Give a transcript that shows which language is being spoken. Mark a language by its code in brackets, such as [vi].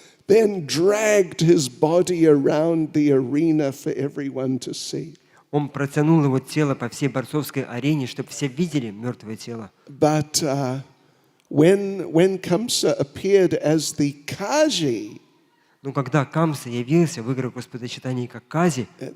[en] then dragged his body around the arena for everyone to see. [ru] Он протянул его тело по всей борцовской арене, чтобы все видели мертвое тело. [en] But when Kamsa appeared as the Kaji, [ru] Но когда Камса явился в играх Господа Чайтаньи как Кази,